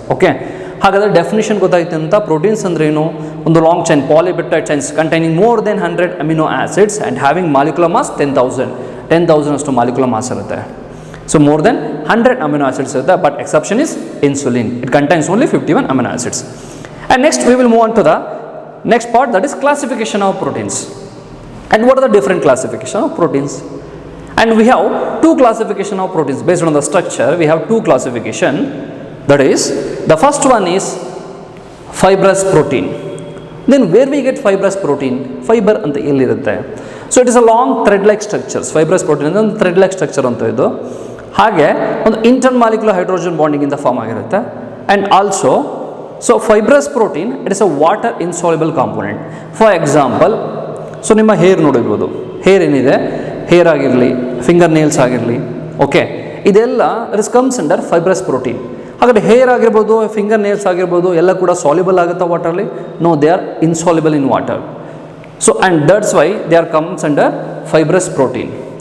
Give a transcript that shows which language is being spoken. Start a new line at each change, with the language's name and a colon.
English: okay,
Kannada: ಹಾಗಾದರೆ definition ಗೊತ್ತಾಯ್ತು ಅಂತ. ಪ್ರೋಟೀನ್ಸ್ ಅಂದ್ರೆ ಏನು?
English: ಒಂದು long chain polypeptide chains containing more than 100 amino acids and having molecular mass 10,000 ಅಷ್ಟು molecular mass ಇರುತ್ತೆ. So more than 100 amino acids ಇರುತ್ತೆ, but exception is insulin. It contains only 51 amino acids. And next we will move on to the next part, that is classification of proteins. And what are the different classification of proteins? And we have two classification of proteins based on the structure. We have two classification, that is the first one is fibrous protein. Then where we get fibrous protein?
Kannada: Fiber anta elli irutte.
English: So it is a long thread like structures. Fibrous protein
Kannada: ಅಂದ್ರೆ ಒಂದು
English: thread like structure ಅಂತ ಇದು.
Kannada: ಹಾಗೆ ಒಂದು intermolecular hydrogen bonding ಇಂದ form ಆಗಿರುತ್ತೆ.
English: And also so fibrous protein, it is a water insoluble component. For example, so
Kannada: ನಿಮ್ಮ hair ನೋಡಿರ್ಬೋದು, ಹೇರ್ ಏನಿದೆ, ಹೇರ್ ಆಗಿರಲಿ, ಫಿಂಗರ್ ನೇಲ್ಸ್ ಆಗಿರಲಿ,
English: Okay, ಇದೆಲ್ಲ it comes under fibrous protein.
Kannada: ಹಾಗಾದರೆ ಹೇರ್ ಆಗಿರ್ಬೋದು, ಫಿಂಗರ್ ನೇಲ್ಸ್ ಆಗಿರ್ಬೋದು, ಎಲ್ಲ ಕೂಡ ಸಾಲ್ಯುಬಲ್ ಆಗುತ್ತಾ ವಾಟರ್ಲಿ?
English: No, they are insoluble in water. So and that's why they are comes under fibrous protein.